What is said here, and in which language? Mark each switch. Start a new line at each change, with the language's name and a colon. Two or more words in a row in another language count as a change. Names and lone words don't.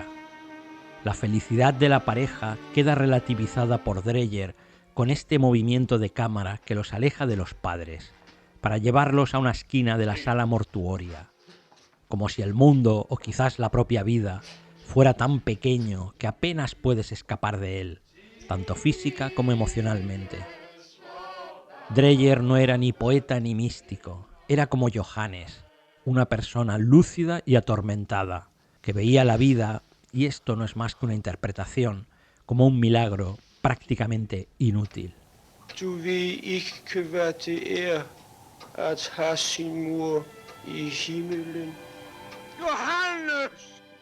Spanish: La felicidad de la pareja queda relativizada por Dreyer con este movimiento de cámara que los aleja de los padres, para llevarlos a una esquina de la sala mortuoria, como si el mundo, o quizás la propia vida, fuera tan pequeño que apenas puedes escapar de él, tanto física como emocionalmente. Dreyer no era ni poeta ni místico, era como Johannes, una persona lúcida y atormentada, que veía la vida, y esto no es más que una interpretación, como un milagro prácticamente inútil.
Danish: Du vil ikke være til ære at have sin mor i himmelen. Johannes!